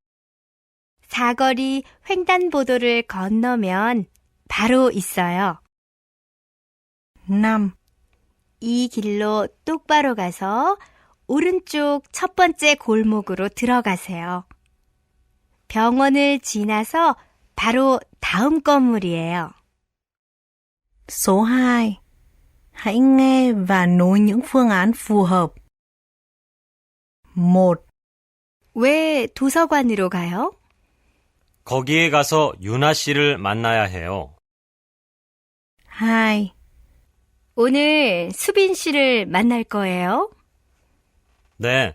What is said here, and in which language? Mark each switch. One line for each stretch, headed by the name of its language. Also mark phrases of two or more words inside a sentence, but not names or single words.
Korean: 사거리 횡단보도를 건너면 바로 있어요. 5. 이 길로 똑바로 가서 오른쪽 첫 번째 골목으로 들어가세요. 병원을 지나서 바로 다음 건물이에요.
Vietnamese: Số 2. Hãy nghe và nối những phương án phù hợp. 1.
Korean: 왜 도서관으로 가요? 거기에 가서 유나 씨를 만나야 해요. 2. 오늘 수빈 씨를 만날 거예요. 네.